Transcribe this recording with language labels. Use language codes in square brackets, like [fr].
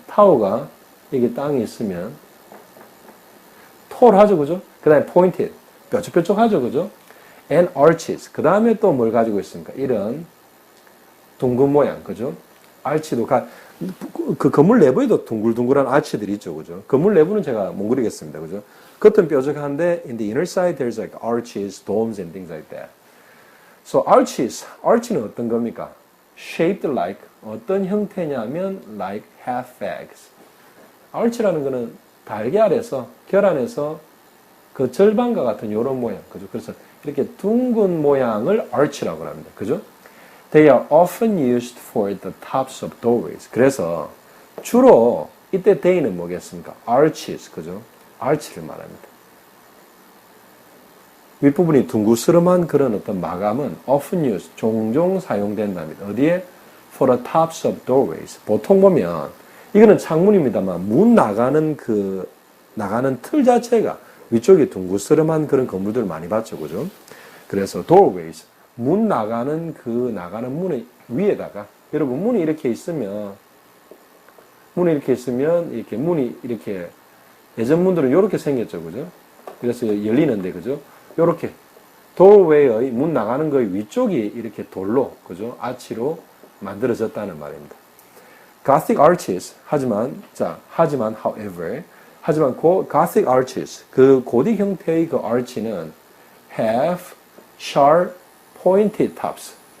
[ko] 타워가 여기 땅에 있으면 톨하죠, 그죠? 그 다음에 pointed, 뾰족뾰족하죠, 그죠? [en] and arches. [ko] 그 다음에 또 뭘 가지고 있습니까? 이런 둥근 모양, 그죠? arch도 그 건물 내부에도 둥글둥글한 arch들이 있죠, 그죠? 건물 내부는 제가 못 그리겠습니다, 그죠? 겉은 뾰족한데 [en] in the inner side there's like arches, domes and things like that. [ko] So arch는 어떤 겁니까? [en] Shaped like, [ko] 어떤 형태냐면 [en] like half eggs. [ko] arch라는 거는 달걀에서 결안에서 그 절반과 같은 이런 모양, 그죠? 그래서 이렇게 둥근 모양을 arch라고 합니다, 그죠? [en] They are often used for the tops of doorways. [ko] 그래서 주로 이때 they는 뭐겠습니까? arches, 그죠? arch를 말합니다. 윗부분이 둥그스름한 그런 어떤 마감은 often used, 종종 사용된답니다. 어디에? [en] For the tops of doorways. [ko] 보통 보면 이거는 창문입니다만 문 나가는 틀 자체가 위쪽에 둥그스름한 그런 건물들을 많이 봤죠, 그죠? 그래서 doorways, 문 나가는 문의 위에다가, 여러분 문이 이렇게 있으면 이렇게 문이 이렇게, 예전 문들은 이렇게 생겼죠, 그죠? 그래서 열리는데, 그죠? 요렇게 doorway의 문 나가는 거의 위쪽이 이렇게 돌로, 그죠? 아치로 만들어졌다는 말입니다. [en] Gothic arches, [ko] 하지만 [en] however, Gothic arches, [ko] 그 고딕 형태의 그 [en] arch는 have sharp pointed tops.